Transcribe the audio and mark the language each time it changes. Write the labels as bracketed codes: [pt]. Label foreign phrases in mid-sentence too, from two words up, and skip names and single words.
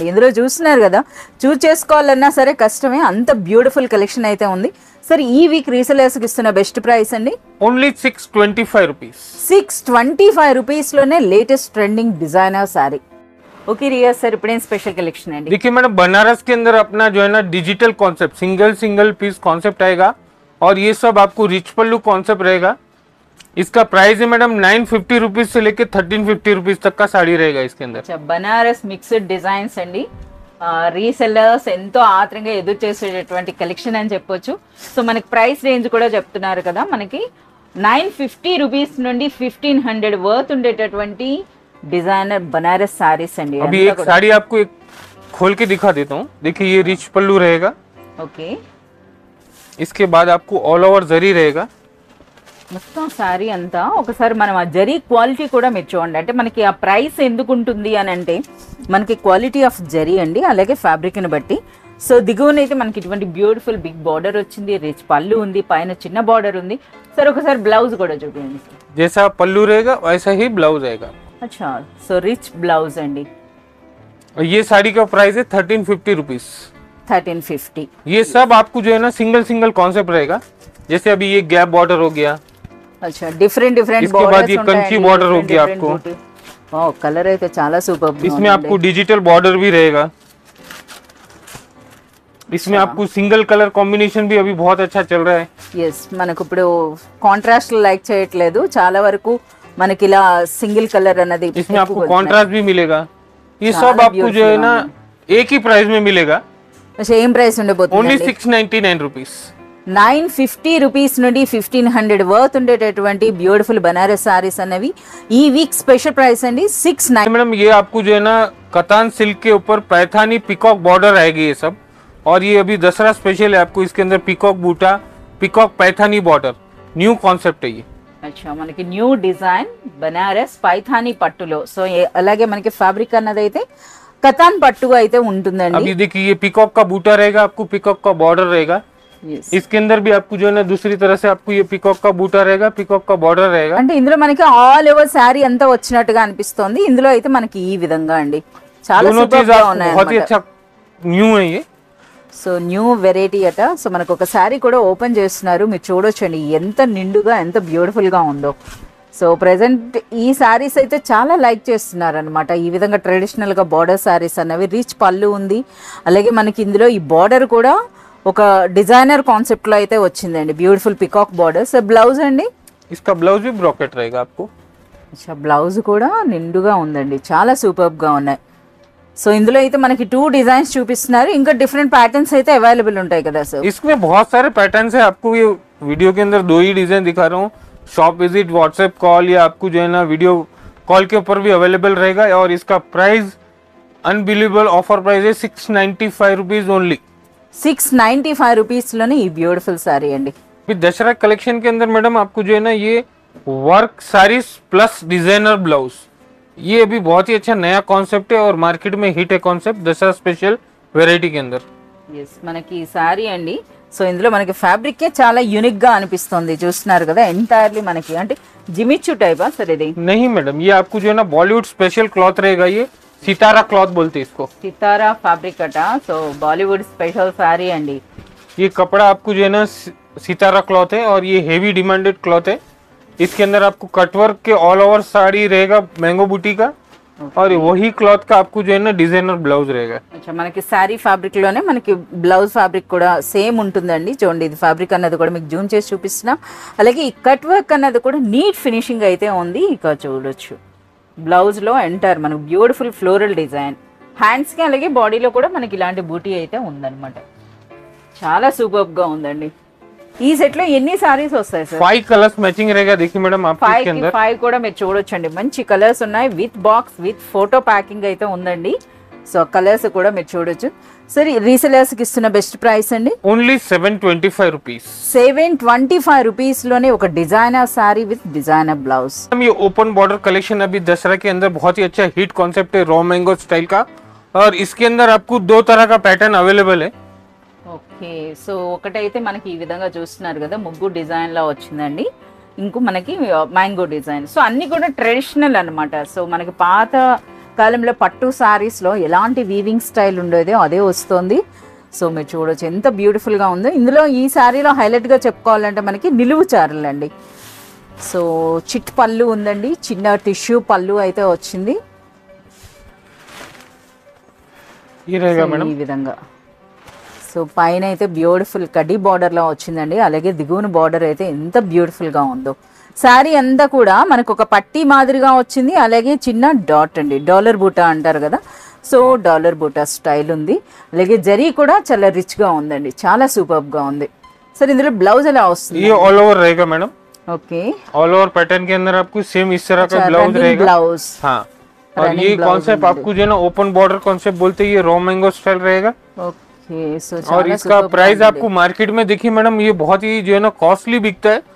[te] ఇందులో చూస్తున్నారు కదా, చూస్ చేసుకోవాలన్నా సరే కష్టమే, అంత [en] beautiful collection [te] అయితే ఉంది. సార్ [en] week resellers [te] ఇస్తున్న [en] best price [te] అండి [en] only 625 rupees. [te] 625 రూపీస్లోనే [en] latest trending designer saree. [te] ఓకే రియా సార్, ఇప్పుడేం [en] special collection [te] అండి? [hi] देखिए मैडम, बनारस के अंदर अपना जो है ना [en] digital concept, single single piece concept [hi] आएगा और ये सब आपको [en] rich pallu concept [hi] रहेगा। इसका प्राइस है मैडम 950 रुपीज से लेके 1350 रुपीज तक का साड़ी रहेगा इसके अंदर। [en] Banaras mixed designs [te] అండి. రీసెల్లర్స్ ఎంతో ఆత్రంగా ఎదురు చేసేటటువంటి కలెక్షన్ అని చెప్పొచ్చు. సో మనకి [en] price range [te] కూడా చెప్తున్నారు కదా, మనకి 950 రూపీస్ నుండి 1500 వర్త్ ఉండేటటువంటి డిజైనర్ బనారస్ శారీస్ అండి। [hi] अभी एक साड़ी आपको एक खोल के दिखा देता हूँ। देखिए ये [en] rich pallu [hi] रहेगा। ओके, इसके बाद आपको [en] all over [hi] जरी रहेगा। [te] మొత్తం సారీ అంతా ఒకసారి మనం ఆ జరీ క్వాలిటీ కూడా మీరు చూడండి. అంటే మనకి ఆ ప్రైస్ ఎందుకు ఉంటుంది అని అంటే మనకి [en] quality of zari [te] అండి, అలాగే ఫ్యాబ్రిక్ని బట్టి. సో దిగువనైతే మనకి ఇటువంటి [en] beautiful big border [te] వచ్చింది, రిచ్ పళ్ళు ఉంది, పైన చిన్న బార్డర్ ఉంది. సరే ఒకసారి బ్లౌజ్ కూడా చూపించండి. [hi] जैसा पल्लू रहेगा वैसा ही ब्लाउज आएगा। अच्छा, [en] so rich blouse [te] అండి. [hi] और ये साड़ी का प्राइस है 1350 रुपीज। 1350। ये सब आपको जो है ना [en] single single concept [hi] रहेगा। जैसे अभी ये [en] gap border [hi] हो गया। [en] अच्छा, different different [hi] इसके बाद ये कंची बॉर्डर हो गया आपको। [en] wow, colour [te] అయితే చాలా సూపర్. [hi] इसमें आपको [en] digital border [hi] भी रहेगा। इसमें आपको [en] single colour combination [hi] भी अभी बहुत अच्छा चल रहा है। [te] ఎస్, మనకు ఇప్పుడు [en] contrast like [te] చేయట్లేదు, చాలా వరకు మనకి ఇలా [en] single colour [te] అన్నది. [hi] इसमें आपको कॉन्ट्रास्ट भी मिलेगा। ये सब आपको जो है ना एक ही प्राइस में मिलेगा। [en] same price [te] ఉండబోతుంది. [en] only 699 rupees. [te] 950 రూపీస్ నుండి 1500 వర్త్ ఉండేటటువంటి [en] beautiful Banaras sarees [te] అన్నవి [en] week special price [te] అండి 69। [hi] मैडम ये आपको जो है ना कतान सिल्क के ऊपर [en] Paithani peacock border [hi] आएगी ये सब। और ये अभी दसरा स्पेशल है, आपको इसके अंदर [en] peacock buta, peacock Paithani border, new concept [hi] है ये। [te] అచ్చా, మనకి [en] new design [te] బనారస్ పైథానీ పట్టులో. సో అలాగే మనకి ఫ్యాబ్రిక్ అన్నది అయితే కతాన్ పట్టు అయితే ఉంటుందండి. [hi] अभी देखिए ये पिकॉक का बूटा रहेगा, आपको पिकॉक का बॉर्डर रहेगा। Yes. इसके अंदर भी आपको जो है ना दूसरी तरह से आपको ये पिकॉक का बूटा रहेगा, पिकॉक का बॉर्डर रहेगा। [te] అంటే ఇందులో మనకి [en] all over saree [te] అంతా వచ్చినట్టుగా అనిపిస్తోంది. ఇందులో అయితే మనకి ఈ విధంగా అండి చాలా [hi] दोनों [te] సూపర్ [hi] चीज [te] గా [hi] आपको [te] ఉన్నాయి [hi] बहुत ही [te] అన్నమాట. [hi] अच्छा न्यू है ये। [en] so new variety [te] అట. సో మనకు ఒక శారీ కూడా ఓపెన్ చేస్తున్నారు, మీరు చూడొచ్చండి ఎంత నిండుగా ఎంత బ్యూటిఫుల్ గా ఉందో. [en] so present [te] ఈ శారీస్ అయితే చాలా లైక్ చేస్తున్నారు అనమాట. ఈ విధంగా ట్రెడిషనల్ గా బార్డర్ శారీస్ అన్నవి, రిచ్ పళ్ళు ఉంది, అలాగే మనకి ఇందులో ఈ బార్డర్ కూడా ఒక [en] designer concept [te] లో అయితే వచ్చిందండి, [en] beautiful peacock border. [te] సో బ్లౌజ్ అండి, [hi] इसका ब्लाउज भी ब्रॉकेट रहेगा आपको। [te] అచ్చా, బ్లౌజ్ కూడా నిండుగా ఉందండి, చాలా సూపర్ గా ఉన్నాయి. సో ఇందులో అయితే మనకి 2 డిజైన్స్ చూపిస్తున్నారు, ఇంకా డిఫరెంట్ ప్యాటర్న్స్ అయితే అవైలబుల్ ఉంటాయి కదా సార్? [hi] इसमें [en] patterns [hi] है। आपको ये वीडियो के अंदर 2 ही डिजाइन दिखा रहा हूँ। [en] shop visit, WhatsApp call [hi] या आपको जो है ना [en] video call [hi] के ऊपर भी अवेलेबल रहेगा। और इसका प्राइस [en] unbelievable offer price [hi] है 695 [en] rupees only. [te] 695 రూపీస్లోనే ఈ బ్యూటిఫుల్ సారీ అండి. [hi] अभी दशहरा कलेक्शन के अंदर मैडम आपको जो है ना ये [en] work sarees plus designer blouse, [hi] ये अभी बहुत ही अच्छा नया कॉन्सेप्ट है और मार्केट में हिट है कॉन्सेप्ट दशहरा स्पेशल वेराइटी के अंदर। [te] ఎస్, మనకి ఈ సారీ అండి. సో ఇందులో మనకి ఫ్యాబ్రిక్ చాలా యూనిక్ గా అనిపిస్తుంది, చూస్తున్నారు కదా. ఎంటైర్లీ మనకి అంటే జిమిచ్చు టైపా సార్ ఇది? [hi] नहीं मैडम, ये आपको जो है ना [en] Bollywood special cloth [hi] रहेगा। ये [en] Sitara cloth [hi] बोलते हैं इसको। [en] Sitara fabric [te] అట. సో [en] Bollywood special saree [te] అండి. [hi] ये कपड़ा आपको जो है ना [en] Sitara cloth [hi] है और ये [en] heavy demanded cloth [hi] है। इसके अंदर आपको कटवर्क के ऑल ओवर साड़ी रहेगा मैंगो बूटी का। और वही क्लॉथ का आपको जो है ना [en] designer blouse [hi] रहेगा. [te] అచ్చా మనకి శారీ ఫ్యాబ్రిక్ లోనే మనకి [en] blouse fabric [te] కూడా సేమ్ ఉంటుందండి. చూడండి ఇది ఫ్యాబ్రిక్ అన్నది కూడా మీకు జూమ్ చేసి చూపిస్తున్నా. అలాగే ఈ కట్ వర్క్ అన్నది కూడా [en] neat finishing [te] అయితే ఉంది. ఇక చూడొచ్చు బ్లౌజ్ లో ఎంటర్ మనకు [en] beautiful floral design, [te] హ్యాండ్స్ కి అలాగే బాడీలో కూడా మనకి ఇలాంటి బూటీ అయితే ఉందన్నమాట. చాలా సూపర్ గా ఉందండి. ఈ సెట్ లో ఎన్ని సారీస్ వస్తాయి సార్? [en] 5 colours matching [hi] रहेगा. देखिए मैडम आपके इसके अंदर [te] 5 కూడా మీరు చూడొచ్చండి. మంచి కలర్స్ ఉన్నాయి. [en] with box with photo packing [te] అయితే ఉందండి. సో కలర్స్ కూడా మీరు చూడొచ్చు. సరే రీసెలర్స్ కి ఇస్తున్న [en] best price [te] అండి [en] only 725 rupees. [te] 725 రూపీస్ లోనే ఒక [en] designer saree with designer blouse. [hi] ये [en] open border collection [hi] अभी दशहरा के अंदर बहुत ही अच्छा [en] hit concept [hi] है, [en] raw mango style [hi] का. और इसके अंदर आपको 2 तरह का पैटर्न अवेलेबल है. [te] ఓకే సో ఒకటైతే మనకి ఈ విధంగా చూస్తున్నారు కదా, ముగ్గు డిజైన్ లా వచ్చిందండి. ఇంకో మనకి [en] mango design. [te] సో అన్ని కూడా ట్రెడిషనల్ అన్నమాట. సో మనకి పాత కాలంలో పట్టు సారీస్ లో ఎలాంటి [en] weaving style [te] ఉండేదో అదే వస్తుంది. సో మీరు చూడొచ్చు ఎంత బ్యూటిఫుల్ గా ఉందో. ఇందులో ఈ సారీలో హైలైట్ గా చెప్పుకోవాలంటే మనకి నిలువు చారలు అండి. సో చిట్ పళ్ళు ఉందండి, చిన్న [en] tissue pallu [te] అయితే వచ్చింది. [hi] ये रहेगा मैडम. [te] ఈ విధంగా సో పైన అయితే బ్యూటిఫుల్ [en] kaddi border [te] లా వచ్చిందండి. అలాగే దిగువన బార్డర్ అయితే ఎంత బ్యూటిఫుల్ గా ఉందో. శారీ అంతా కూడా మనకు ఒక పట్టీ మాదిరిగా వచ్చింది. అలాగే చిన్న డాట్ అండి, [en] dollar buta [te] అంటారు కదా, సో [en] dollar buta style [te] ఉంది. అలాగే జరీ కూడా చాలా రిచ్ గా ఉందండి, చాలా సూపర్ గా ఉంది. సరే ఇందులో బ్లౌజ్ ఎలా వస్తుంది? [hi] ये [en] all over [hi] रहेगा मैडम. [te] ఓకే [en] all over pattern [hi] के अंदर आपको सेम इस तरह का ब्लाउज रहेगा. ब्लाउज हाँ. और ये कॉन्सेप्ट आपको जो है ना [en] open border concept [hi] बोलते हैं, ये [en] raw mango style [hi] रहेगा. [te] ఓకే సో [hi] और इसका प्राइस आपको मार्केट में देखिए मैडम ये बहुत ही जो है ना कॉस्टली बिकता है.